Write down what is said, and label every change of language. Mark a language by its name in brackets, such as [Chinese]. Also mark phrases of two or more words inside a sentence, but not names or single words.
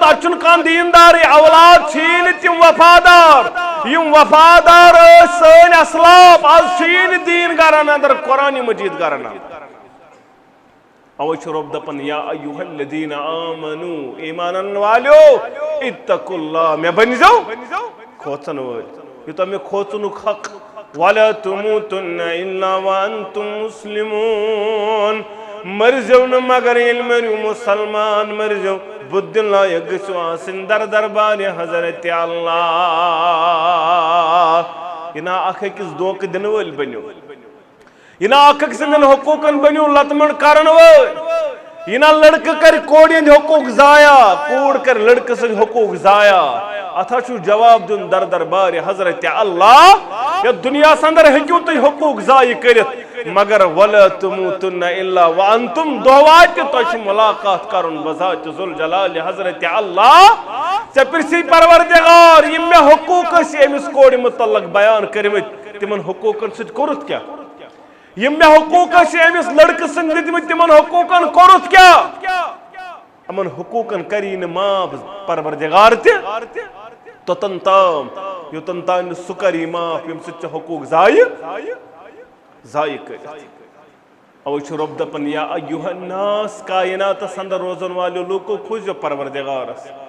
[Kashmiri] اَتہِ چھُنہٕ کانٛہہ دیندارٕے اولاد چھِی نہٕ تِم وفادار یِم وفادار ٲسۍ سٲنۍ اسلاف آز چھِی نہٕ دیٖن گرن اندر قرآنِ مجیٖد گرن اندر اوے چھُ رۄب دپان [Arabic] یا ایُہا الذین آمنو [Kashmiri] ایمان انن والیو [Arabic] اتقوا اللہ [Kashmiri] مےٚ بٔنۍزیو کھوژن وٲلۍ یوٗتاہ مےٚ کھوژنُک حق [Arabic] ولا تموتن الا وانتم مسلمون [Kashmiri] مرزیو نہٕ مگر ییٚلہِ مٔرِو مُسلمان مرزیو بُدھِ لایق گٔژھِو آسٕنۍ در دربارِ حضرت اللہ یہِ نا اکھ أکِس دھوکہٕ دِنہٕ وٲلۍ بٔنِو یہ نا اکھ أکۍ سٕنٛدٮ۪ن حقوٗقن بٔنِو لتمن کرن وٲلۍ یہ نا لڑکہٕ کرِ کورِ ہٕنٛدۍ حقوٗق ضایع کوٗر کرِ لڑکہٕ سٕنٛدۍ حقوٗق ضایع اتھ چھُ جواب دیُن در دربارِ حضرت اللہ یتھ دُنیاہس اندر ہیٚکِو تُہۍ حقوٗق ضایع کٔرِتھ مگر [Arabic] ولا تموتن الا وانتم [Kashmiri] دۄہ واتہِ تۄہہِ چھُ مُلاقات کرُن بذات ذوالجلال حضرت اللہ ژےٚ پرژھی پروردگار یِم مےٚ حقوٗق ٲسۍ أمِس کورِ متعلق بیان کٔرمٕتۍ تِمن حقوٗقن سۭتۍ کوٚرُتھ کیٛاہ یم مےٚ حقوٗق ٲسۍ أمِس لڑکہٕ سٕنٛدۍ دِتمٕتۍ تِمن حقوٗقن کوٚرُتھ کیٛاہ یِمن حقوٗقن کری نہٕ معاف پروردگار تہِ توٚتن تام یوٚتن تام نہٕ سُہ کری معاف ییٚمہِ سۭتۍ ژےٚ حقوٗق ضایع کٔرِتھ اوے چھُ رۄب دپان [Arabic] یا ایُہا الناس [Kashmiri] کایناتس اندر روزن والیو لوٗکو کھوٗزیو پروردگارس